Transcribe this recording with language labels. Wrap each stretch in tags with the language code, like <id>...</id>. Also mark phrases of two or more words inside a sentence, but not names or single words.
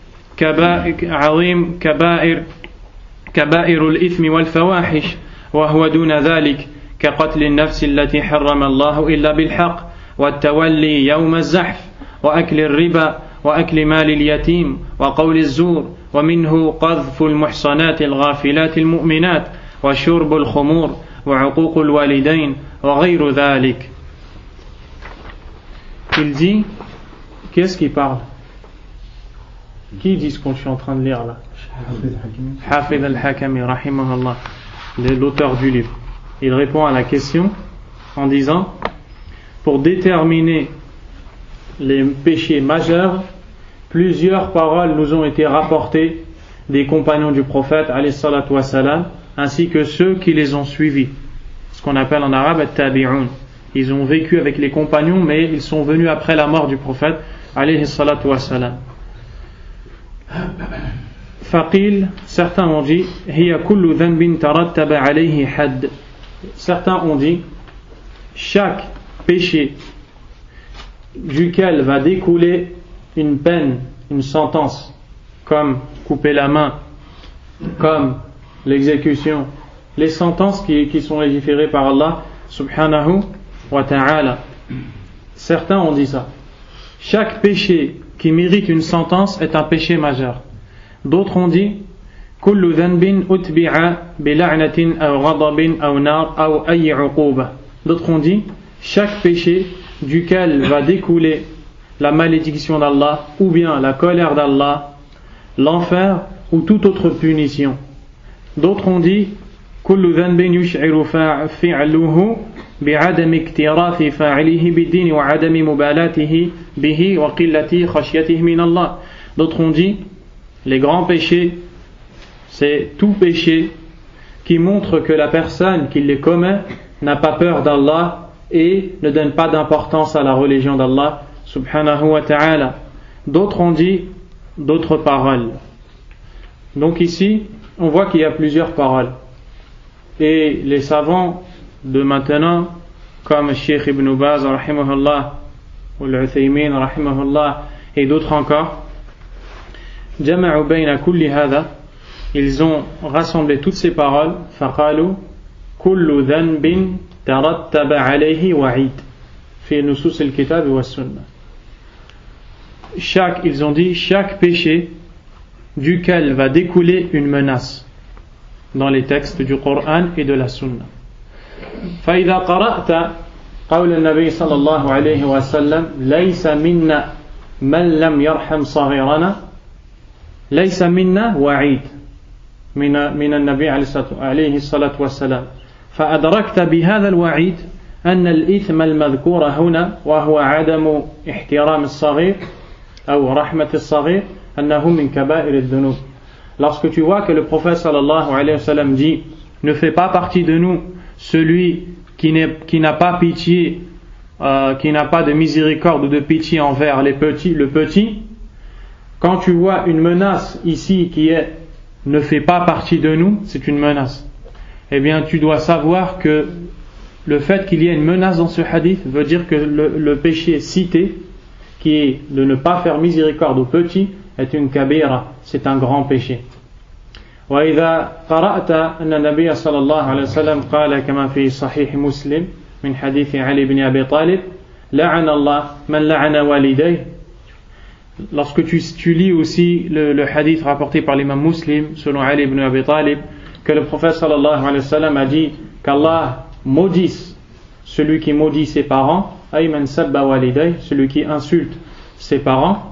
<ar>كبائر الإثم والفواحش وهو دون ذلك كقتل النفس التي حرم الله إلا بالحق والتولي يوم الزحف وأكل الربا وأكل مال اليتيم وقول الزور ومنه قذف المحصنات الغافلات المؤمنات وشرب الخمور وعقوق الوالدين وغير ذلك.</ar> <fr>Il dit, qu'est-ce qui parle? Qui dit ce qu'on est en train de lire là? Hafid al-Hakami, rahimahullah, l'auteur du livre. Il répond à la question en disant, pour déterminer les péchés majeurs, plusieurs paroles nous ont été rapportées des compagnons du prophète</fr> <ar>عليه الصلاة والسلام,</ar> <fr>ainsi que ceux qui les ont suivis, ce qu'on appelle en arabe at-tabi'un. Ils ont vécu avec les compagnons, mais ils sont venus après la mort du prophète</fr> <ar>عليه الصلاة والسلام. Faqil,</ar> <fr>certains ont dit</fr> <ar>هي كل ذنب ترتب عليه حد.</ar> <fr>Certains ont dit chaque péché duquel va découler une peine, une sentence, comme couper la main, comme l'exécution, les sentences qui sont légiférées par Allah</fr> <ar>سبحانه وتعالى.</ar> <fr>Certains ont dit ça. Chaque péché qui mérite une sentence est un péché majeur. D'autres ont dit</fr> <ar>كل ذنب أتبع بلعنة أو غضب أو نار أو أي عقوبة.</ar> <fr>D'autres ont dit chaque péché duquel va découler la malédiction d'Allah ou bien la colère d'Allah, l'enfer ou toute autre punition. D'autres ont dit</fr> <ar>كل ذنب يشعر فعله بعدم اعتراف فاعله بالدين وعدم مبالاته به وقلة خشيته من الله.</ar> <fr>D'autres ont dit les grands péchés, c'est tout péché qui montre que la personne qui les commet n'a pas peur d'Allah et ne donne pas d'importance à la religion d'Allah</fr> <ar>سبحانه وتعالى.</ar> <fr>D'autres ont dit d'autres paroles. Donc ici, on voit qu'il y a plusieurs paroles. Et les savants de maintenant, comme Cheikh Ibn Baz rahimahullah, ou l'Uthaymin rahimahullah, et d'autres encore,</fr> <ar>جمعوا بين كل هذا,</ar> <fr>ils ont rassemblé toutes ces paroles,</fr> <ar>فقالوا كل ذنب ترتب عليه وعيد في نصوص الكتاب والسنة.</ar> <fr>Ils ont dit chaque péché duquel va découler une menace dans les textes du Coran et de la Sunna.</fr> <ar>فإذا قرأت قول النبي صلى الله عليه وسلم ليس منا من لم يرحم صغيرنا ليس منا وعيد من النبي عليه الصلاة والسلام فأدركت بهذا الوعيد أن الإثم المذكور هنا وهو عدم احترام الصغير أو رحمة الصغير أنه من كبائر الذنوب.</ar> <fr>Lorsque tu vois que le prophète</fr> <ar>صلى الله عليه وسلم</ar> <fr>dit ne fait pas partie de nous celui qui n'a pas pitié, qui n'a pas de miséricorde ou de pitié envers le petit, quand tu vois une menace ici qui est ne fait pas partie de nous, c'est une menace. Eh bien, tu dois savoir que le fait qu'il y ait une menace dans ce hadith veut dire que le péché cité, qui est de ne pas faire miséricorde aux petits, est une kabira, c'est un grand péché.</fr> <ar>وإذا قرأت أن النبي صلى الله عليه وسلم قال كما في صحيح مسلم من حديث علي بن أبي طالب لعن الله من لعن والديه.</ar> <fr>Lorsque tu lis aussi le hadith rapporté par l'imam Muslim selon Ali ibn Abi Talib, que le prophète</fr> <ar>صلى الله عليه وسلم</ar> <fr>a dit qu'Allah maudisse celui qui maudit ses parents,</fr> <ar>أي من سب والديه,</ar> <fr>celui qui insulte ses parents.</fr>